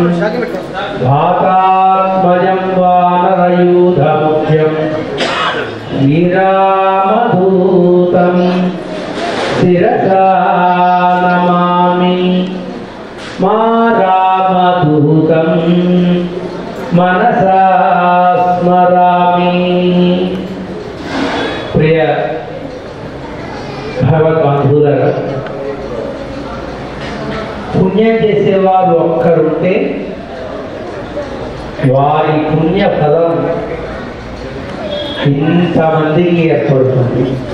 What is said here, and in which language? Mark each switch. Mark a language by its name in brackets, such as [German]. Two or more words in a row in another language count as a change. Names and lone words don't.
[Sanskrit] भातात्मजं वानरयूथमुख्यं श्रीरामदूतं शिरसा नमामि मा रामदूतं मनसा स्मरामि। [Telugu] प्रिय భగవద్బంధువులారా, పుణ్యం చేసేవారు ఒక్కరుంటే వారి పుణ్య ఫలం ఇంతమందికి ఏర్పడుతుంది.